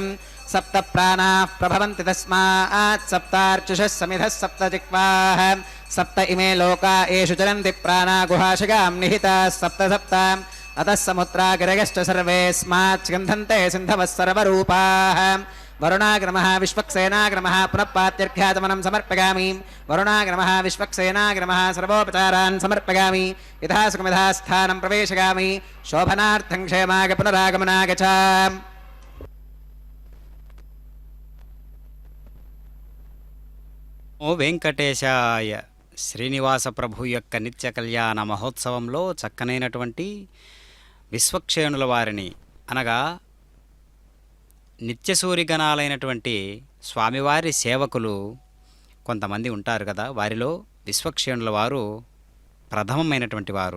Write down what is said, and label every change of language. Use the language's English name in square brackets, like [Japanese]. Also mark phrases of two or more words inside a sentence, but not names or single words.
[Sanskrit] सप्त प्राणाः प्रभवन्ति तस्मात् सप्तार्चिषः समिधः सप्त जिह्वाः सप्त इमे लोका एषु चरन्ति प्राणा गुहाशगां निहिताः सप्त सप्त अतः समुद्रागिरयश्च सर्वेऽस्मात् स्कन्धन्ते सिन्धवः सर्वरूपाः वरुणाग्रमः विश्वक्सेनाग्रमः पुनः पात्यर्घ्याचमनं समर्पयामि वरुणाग्रमः विश्वक्सेनाग्रमः सर्वोपचारान् समर्पयामि यथा सुखमिधा स्थानं प्रवेशयामि शोभनार्थं क्षेमाय पुनरागमनाय च ఓ వెంకటేశాయ. [Telugu] శ్రీనివాస ప్రభు యొక్క నిత్య కళ్యాణ మహోత్సవంలో చక్కనైనటువంటి విశ్వక్షేణుల వారిని అనగా నిత్యసూరిగణాలైనటువంటి స్వామివారి సేవకులు కొంతమంది ఉంటారు కదా, వారిలో విశ్వక్షేణుల వారు ప్రథమమైనటువంటి వారు.